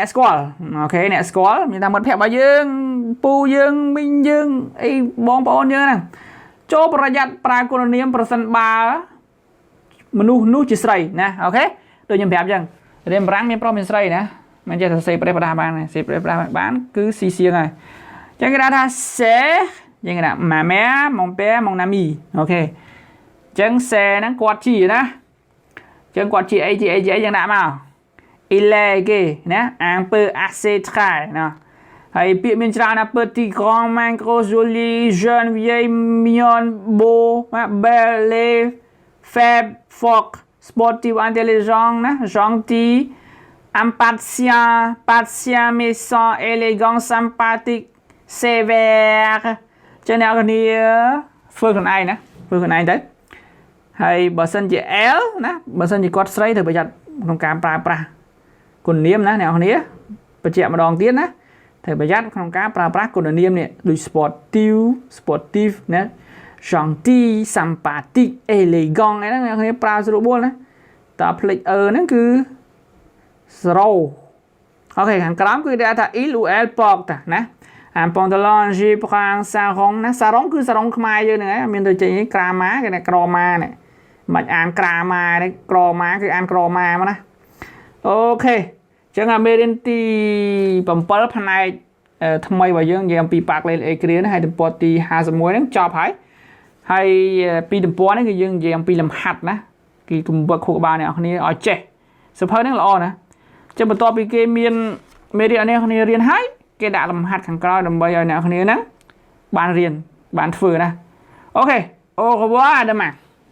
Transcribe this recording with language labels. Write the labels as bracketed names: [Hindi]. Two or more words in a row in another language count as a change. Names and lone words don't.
[Khmer] ស្គាល់អូខេអ្នកស្គាល់មានថាមិត្តភក្តិរបស់យើងពូយើងមីងយើងអីបងប្អូនយើងហ្នឹងចូលប្រយ័ត្នប្រើគុណនាមប្រសិនបើមនុស្សនោះជាស្រីណាអូខេដូចខ្ញុំប្រាប់អញ្ចឹងរៀនបារាំងមានប្រុសមានស្រីណាមិនចេះតែសេប្រេះប្រដាបានសេប្រេះប្រដាបានគឺស៊ីសៀងហើយអញ្ចឹងគេដាក់ថា c'est យើងគេដាក់ [French] ma mère mon père mon ami [Khmer] អូខេអញ្ចឹង c'est ហ្នឹងគាត់ជាណាចឹងគាត់ជាអីយ៉ាងដាក់មក [French] il est gay ណា un peu assez très ណាហើយពាក្យមានច្រើនណា petit grand main gros joli jeune vieille mignonne beau belle faible fort sportif intelligent ណា gentil impatient méchant élégant sympathique sévère [Khmer] ចឹងអ្នកគ្នាធ្វើខ្លួនឯងណាធ្វើខ្លួនឯងទៅហើយបើសិនជា L ណាបើសិនជាគាត់ស្រីត្រូវប្រយ័ត្នក្នុងការប្រើប្រាស់គុណនាមណាអ្នកនរគ្នាបញ្ជាក់ម្ដងទៀតណា ត្រូវប្រយ័ត្នក្នុងការប្រើប្រាស់គុណនាមនេះដូច sportive ណា [French] gentil sympathique élégant [Khmer] អីហ្នឹងអ្នកនរគ្នាប្រើស្រួលបួលណាតើផ្លេច ហ្នឹងគឺ zero អូខេខាងក្រោមគឺ គេថា [French] il ou elle porte [Khmer] ណា [French] un pantalon jean brun sarong [Khmer] ណា sarong គឺ sarong ខ្មែរយើងហ្នឹងឯងមានទៅចេញក្រាម៉ា គេថាក្រម៉ានេះមិនអានក្រាម៉ានេះក្រម៉ាគឺអានក្រម៉ាមកណាអូខេអ ញ្ចឹងអាមេរៀនទី7ផ្នែកថ្មីរបស់យើងនិយាយអំពីប៉ាក់លេខអេគ្រីណាហើយទំព័រទី51ហ្នឹងចប់ហើយពីទំព័រនេះគឺយើងនិយាយអំពីលំហាត់ណាគេកុំវឹកខួរក្បាលអ្នកគ្នាឲ្យចេះសៀវភៅហ្នឹងល្អណាចឹងបន្ទាប់ពីគេមានមេរៀនអ្នកគ្នារៀនហើយគេដាក់លំហាត់ខាងក្រោយដើម្បីឲ្យអ្នកគ្នាហ្នឹងបានរៀនបានធ្វើណាអូខេ [French] au revoir à demain